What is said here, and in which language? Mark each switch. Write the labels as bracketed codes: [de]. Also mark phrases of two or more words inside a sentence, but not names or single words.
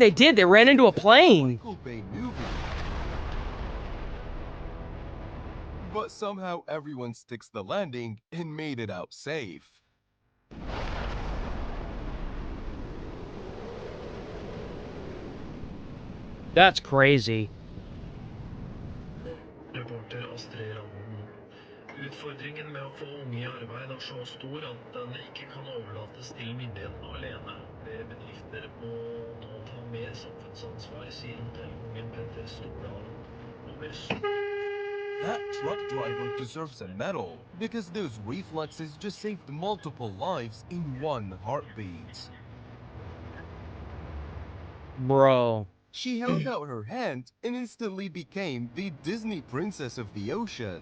[en] They did, they ran into a plane. Michael Bay movie. but somehow everyone sticks the landing and made it out safe. That's crazy. [no] Reporter Astrid Randen. Utfordringen med å få unge i arbeid er så stor at den ikke kan overlates til myndighetene alene. Flere bedrifter må nå ta mer samfunnsansvar, sier hotellkongen Petter Stordalen. [en] That truck driver deserves a medal because those reflexes just saved multiple lives in one heartbeat. Bro. She held out her hand and instantly became the Disney princess of the ocean.